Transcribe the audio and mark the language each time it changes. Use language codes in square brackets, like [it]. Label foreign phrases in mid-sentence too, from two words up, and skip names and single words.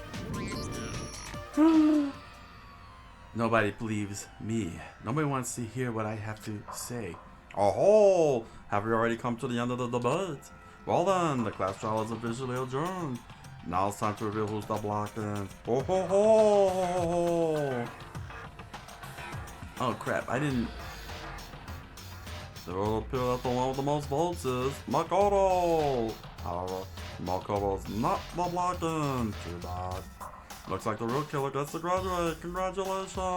[en] Nobody believes me. Nobody wants to hear what I have to say. Oh, have we already come to the end of the debate? Well then, the class trial is officially adjourned. Now it's time to reveal who's the blockers. Oh ho ho! Oh crap, I didn't... It will appear that the one with the most votes is Makoto. However, Makoto's not the blocking. Too bad. Looks like the real killer gets to graduate. Congratulations!